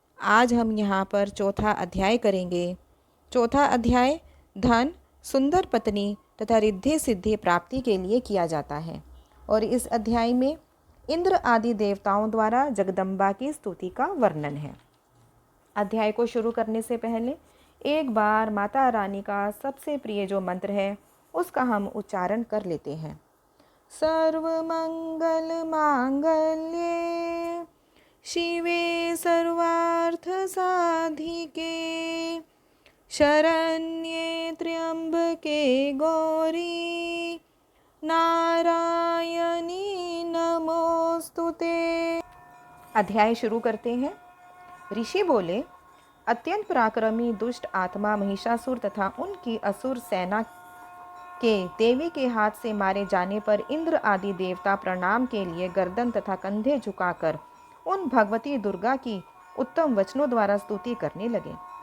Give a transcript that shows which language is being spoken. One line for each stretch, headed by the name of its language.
Hindi: आज हम यहाँ पर चौथा अध्याय करेंगे। चौथा अध्याय धन, सुंदर पत्नी तथा रिद्धि सिद्धि प्राप्ति के लिए किया जाता है और इस अध्याय में इंद्र आदि देवताओं द्वारा जगदम्बा की स्तुति का वर्णन है। अध्याय को शुरू करने से पहले एक बार माता रानी का सबसे प्रिय जो मंत्र है उसका हम उच्चारण कर लेते हैं।
Sanskrit: सर्वमंगल मांगल्ये शिवे सर्वार्थ साधिके शरण्ये त्र्यंबके गौरी नारायणी नमोस्तुते।
Hindi: अध्याय शुरू करते हैं। ऋषि बोले, अत्यंत पराक्रमी दुष्ट आत्मा महिषासुर तथा उनकी असुर सेना के देवी के हाथ से मारे जाने पर इंद्र आदि देवता प्रणाम के लिए गर्दन तथा कंधे झुकाकर उन भगवती दुर्गा की उत्तम वचनों द्वारा स्तुति करने लगे।